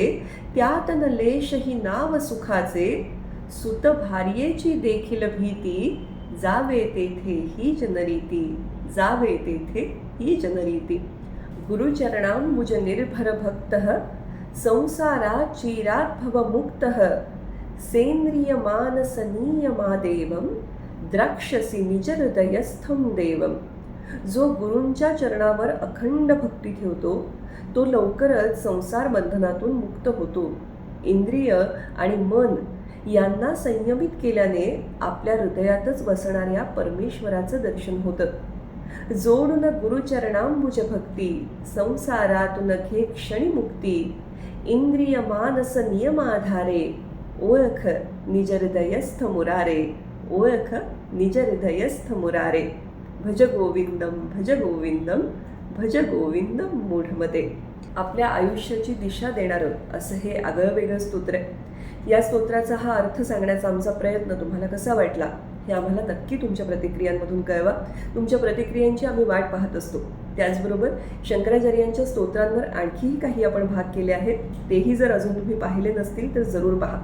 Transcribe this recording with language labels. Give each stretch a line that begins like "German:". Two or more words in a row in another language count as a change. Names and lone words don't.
Marathi: त्यात न लेशही नाव सुखाचे. सुत भार्येची देखील भीती, जावे तेथे ही जनरीती, जावे तेथे ही जनरीती.
Sanskrit: गुरुचरणांबुज निर्भर भक्तः, संसारात् चिरात् भवमुक्तः. सेन्द्रिय मानस नियमादेवं, द्राक्षसी निज हृदयस्थं देवं.
Marathi: जो गुरूंच्या चरणावर अखंड भक्ती ठेवतो तो लवकरच संसार बंधनातून मुक्त होतो. इंद्रिय आणि मन यांना संयमित केल्याने आपल्या हृदयातच बसणाऱ्या परमेश्वराचं दर्शन होतं. जोडून गुरुचरणांबुज भक्ती, संसारातून घे क्षणी मुक्ती. इंद्रिय मानस नियमाधारे, ओळख निज हृदयस्थ मुरारे, ओळख निज हृदयस्थ मुरारे.
Sanskrit: भज गोविंदम भज गोविंदम भज गोविंदम मूढमते.
Marathi: आपल्या आयुष्याची दिशा देणारं असं हे आगळं वेगळं स्तोत्र आहे. या स्तोत्राचा हा अर्थ सांगण्याचा आमचा प्रयत्न तुम्हाला कसा वाटला हे आम्हाला नक्की तुमच्या प्रतिक्रियांमधून कळवा. तुमच्या प्रतिक्रियांची आम्ही वाट पाहत असतो. त्याचबरोबर शंकराचार्यांच्या स्तोत्रांवर आणखीही काही आपण भाग केले आहेत, तेही जर अजून तुम्ही पाहिले नसतील तर जरूर पहा.